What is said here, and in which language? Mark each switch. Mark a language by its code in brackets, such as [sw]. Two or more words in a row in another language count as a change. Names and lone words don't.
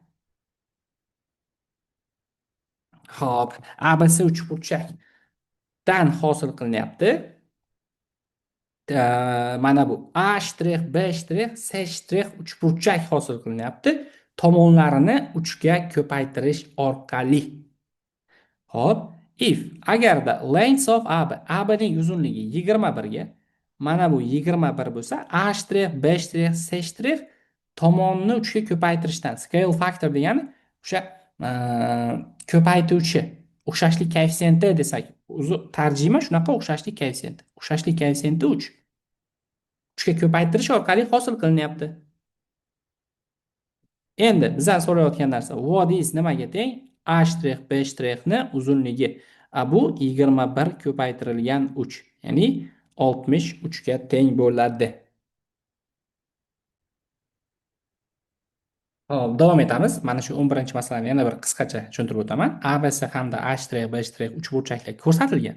[uz] Xo'p, ABC uchburchakdan hosil qilinyapti. Mana bu A', B', C' uchburchak hosil qilinyapti. Tomonlarini 3 ga ko'paytirish orqali. Hop, if agarda [en] length of AB, [uz] AB ning uzunligi 21 ga, mana bu 21 bo'lsa, A', B', C' tomonni 3 ga ko'paytirishdan [en] scale factor [uz] degani o'sha ko'paytuvchi o'xshashlik koeffitsiyenti desak, o'zi tarjima shunaqa o'xshashlik koeffitsiyenti. O'xshashlik koeffitsiyenti 3. 3 ga ko'paytirish orqali hosil qilinyapti. Endi bizdan so'rayotgan narsa [en] what is [uz] nimaga teng? A', B' uzunligi. Bu 21 ko'paytirilgan 3, ya'ni 63 ga teng bo'ladi. Hop, davom etamiz. Mana shu 11-masalani yana bir qisqacha tushuntirib o'taman. ABC hamda A', B' uchburchaklar ko'rsatilgan.